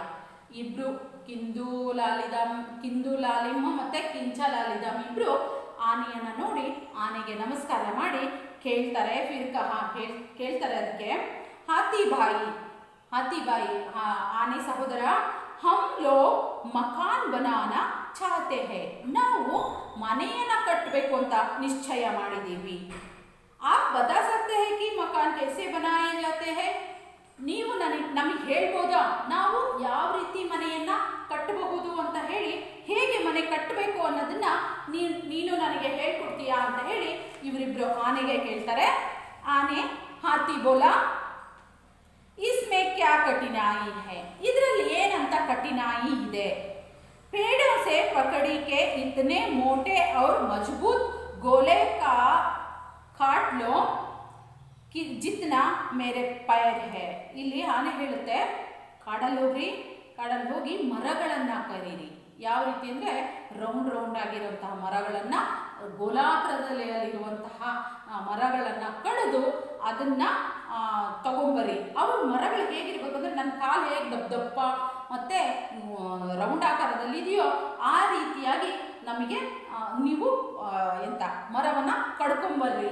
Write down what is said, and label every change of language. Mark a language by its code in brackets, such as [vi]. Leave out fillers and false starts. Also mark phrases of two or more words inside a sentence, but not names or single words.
[kn] ಇಬ್ರು ಕಿಂದು ಲಾಲಿಮ್ ಮತ್ತೆ ಕಿಂಚ ಲಾಲಿದಾಮ್ ಇಬ್ರು ಆನೆಯನ್ನ ನೋಡಿ ಆನೆಗೆ ನಮಸ್ಕಾರ ಮಾಡಿ ಕೇಳ್ತಾರೆ. ಕೇಳ್ತಾರೆ ಅದಕ್ಕೆ, [hi] हाथी भाई, [kn] ಆನೆ ಸಹೋದರ, [hi] हम लोग मकान बनाना चाहते हैं. [kn] ನಾವು ಮನೆಯನ್ನ ಕಟ್ಟಬೇಕು ಅಂತ ನಿಶ್ಚಯ ಮಾಡಿದ್ದೀವಿ. [hi] आप बता सकते हैं कि मकान कैसे बनाए जाते हैं? [kn] ನೀವು ನಮಗೆ ಹೇಳ್ಬೋದಾ ನಾವು ಯಾವ ರೀತಿ ಮನೆಯನ್ನ ಕಟ್ಟಬಹುದು ಅಂತ ಹೇಳಿ, ಹೇಗೆ ಮನೆ ಕಟ್ಟಬೇಕು ಅನ್ನೋದನ್ನ ನೀನು ನನಗೆ ಹೇಳ್ಕೊಡ್ತೀಯಾ ಅಂತ ಹೇಳಿ ಇವರಿಬ್ರು ಆನೆಗೆ ಕೇಳ್ತಾರೆ. ಆನೆ [hi] हाथी बोला, इसमें क्या कठिनाई है? [kn] ಇದರಲ್ಲಿ ಏನಂತ ಕಠಿನಾಯಿ ಇದೆ? [hi] पेड़ों से पकड़ी के इतने मोटे और मजबूत गोले का काट लो कि जितना मेरे पैर है. [kn] ಇಲ್ಲಿ ಆನೆ ಹೇಳುತ್ತೆ, ಕಾಡಲ್ಲಿ ಹೋಗಿ ಮರಗಳನ್ನ ಕರೀರಿ. ಯಾವ ರೀತಿ ಅಂದ್ರೆ ರೌಂಡ್ ಆಗಿರುವಂತಹ ಮರಗಳನ್ನ, ಗೋಲಾಕಾರದಲ್ಲಿರುವಂತಹ ಮರಗಳನ್ನ ಕಡಿದು ಅದನ್ನ ತಗೊಂಬರಿ. ಅವು ಮರಗಳು ಹೇಗಿರ್ಬೇಕು ಅಂದ್ರೆ ನನ್ನ ಕಾಲು ಹೇಗೆ ದಪ್ಪ ಮತ್ತೆ ರೌಂಡ್ ಆಕಾರದಲ್ಲಿ ಇದೆಯೋ ಆ ರೀತಿಯಾಗಿ ನಮಗೆ ನೀವು ಮರವನ್ನ ಕಡ್ಕೊಂಬರ್ರಿ.